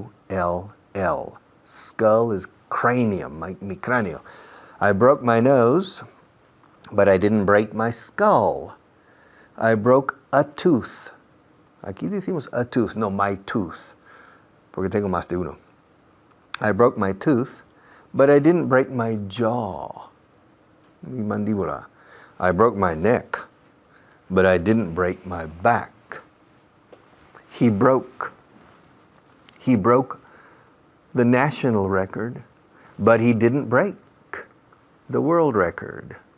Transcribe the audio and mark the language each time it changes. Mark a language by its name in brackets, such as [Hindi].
[English] S-K-U-L-L. Skull is cranium, [Spanish] mi cráneo. [English] I broke my nose, but I didn't break my skull. I broke a tooth. [Spanish] Aquí decimos [English] a tooth, [Spanish] no [English] my tooth, [Spanish] porque tengo más de uno. [English] I broke my tooth, but I didn't break my jaw, [Spanish] mi mandíbula. [English] I broke my neck, but I didn't break my back. He broke the national record, but he didn't break the world record.